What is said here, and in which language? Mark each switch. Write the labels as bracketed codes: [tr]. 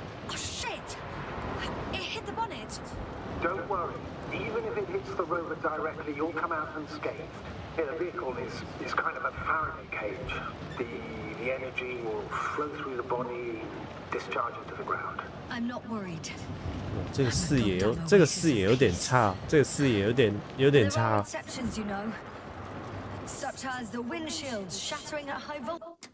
[en] Oh, shit! It hit the bonnet! Don't worry. Even if it hits the rover directly, you'll come out unscathed. Yeah, the vehicle is kind of a Faraday cage. The energy will flow through the body, discharge into the ground. I'm not worried. [zh] 这个视野有点差，这个视野有点差。 [en] Exceptions, you know, such as the windshields shattering at high voltages.